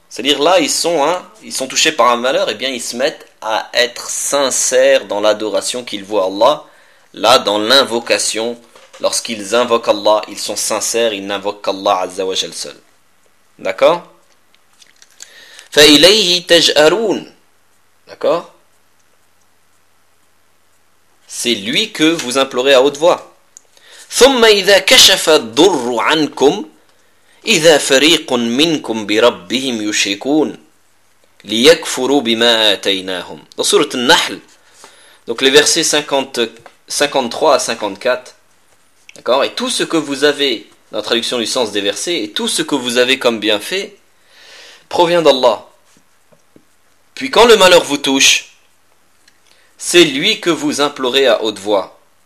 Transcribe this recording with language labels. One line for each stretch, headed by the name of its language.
French: C'est-à-dire là, ils sont touchés par un malheur, et bien ils se mettent à être sincères dans l'adoration qu'ils voient à Allah, là dans l'invocation, lorsqu'ils invoquent Allah, ils sont sincères, ils n'invoquent qu'Allah Azza wa Jal seul. D'accord?
Arabic: فإليه تجأرون.
French: D'accord? C'est lui que vous implorez à haute voix.
Arabic: ثم إذا كشف الضر عنكم إذا فريق منكم بربهم يشركون ليكفروا بما آتيناهم.
French: Dans sourate An-Nahl, donc les versets 53 à 54. D'accord? Et tout ce que vous avez, dans la traduction du sens des versets, et tout ce que vous avez comme bienfait, provient d'Allah. Puis quand le malheur vous touche, c'est lui que vous implorez à haute voix.